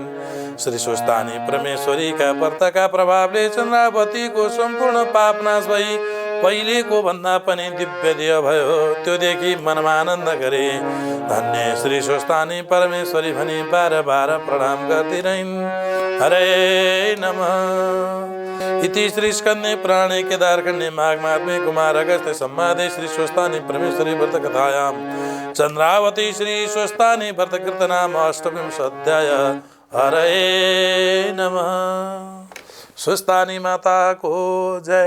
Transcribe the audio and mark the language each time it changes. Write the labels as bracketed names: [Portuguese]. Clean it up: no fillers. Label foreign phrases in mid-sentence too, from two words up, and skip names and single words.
[Nepali] श्री स्वस्थानी परमेश्वरीका व्रतका प्रभावले चन्द्रावतीको सम्पूर्ण पाप नाश भई पहिलेको भन्दा पनि दिव्य देह भयो। त्यो देखि मनमा आनन्द गरे। धन्य श्री स्वस्थानी परमेश्वरी भनी बार प्रणाम गर्दै रहिन्। [Sanskrit] हरे नमः। इति श्री स्कन्धे पुराणे केदारखण्डे माघमात्मे कुमार अगस्त्य संवादे श्री स्वस्थानी परमेश्वरी व्रत कथायां चन्द्रावती श्री स्वस्थानी व्रतकृत नाम अष्टविंशोऽध्याय। हरे नमः। [Nepali] स्वस्थानी माता को जय।